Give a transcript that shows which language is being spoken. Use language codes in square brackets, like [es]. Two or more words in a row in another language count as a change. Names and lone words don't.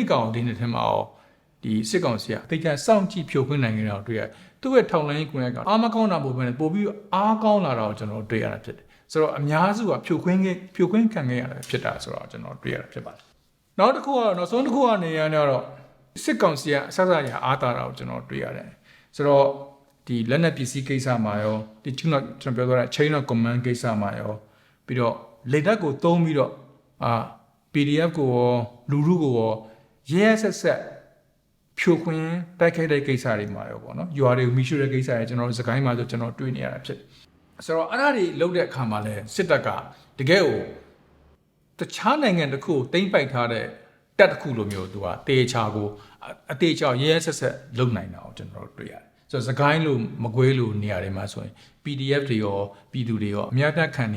[my] ကောင်ဒီနေ့ထဲမှာဒီစစ်ကောင်စီကအသေးချာစောင့်ကြည့်ဖြိုခွင်းနိုင်နေတာတွေ့ရသူ့ရဲ့ထောက်လှမ်းရေးကွန်ရက်ကအားမကောင်းတာပိုပြီးအားကောင်းလာတာကိုကျွန်တော်တွေ့ရတာဖြစ်တယ်ဆိုတော့အများစုကဖြိုခွင်းခံခဲ့ရတယ်ဖြစ်တာဆိုတော့ကျွန်တော်တွေ့ရတာဖြစ်ပါတယ်နောက်တစ်ခုကတော့နောက်ဆုံးတစ်ခုကနေရတော့စစ်ကောင်စီကအဆက်အရအားတာတာကိုကျွန်တော်တွေ့ရတယ်ဆိုတော့ဒီလက်နက်ပစ္စည်းကိစ္စမှာရောဒီကျွန်တော်ပြောသွားတဲ့ [en] chain of command [my] ကိစ္စမှာရောပြီးတော့လေတပ်ကိုသုံးပြီးတော့ PDF ကိုရောလူထုကိုရောရဲဆက်ဖြိုခွင်းတိုက်ခိုက်တဲ့ကိစ္စတွေမှာရောပေါ့နော်ရွာတွေကိုမိရှုတဲ့ကိစ္စတွေကျွန်တော်စကိုင်းမှာဆိုကျွန်တော်တွေ့နေရတာဖြစ်ဆိုတော့အဲ့ဒါတွေလုပ်တဲ့အခါမှာလဲစစ်တပ်ကတကယ်ကိုတခြားနိုင်ငံတစ်ခုကိုတိမ့်ပိုက်ထားတဲ့တပ်တစ်ခုလိုမျိုးသူကတေချာကိုအတေချာရဲဆက်လုပ်နိုင်တာကိုကျွန်တော်တွေ့ရတယ်ဆိုတော့စကိုင်းလိုမကွေးလိုနေရာတွေမှာဆိုရင် PDF တွေရောပြည်သူတွေရောအများတက်ခံနေရ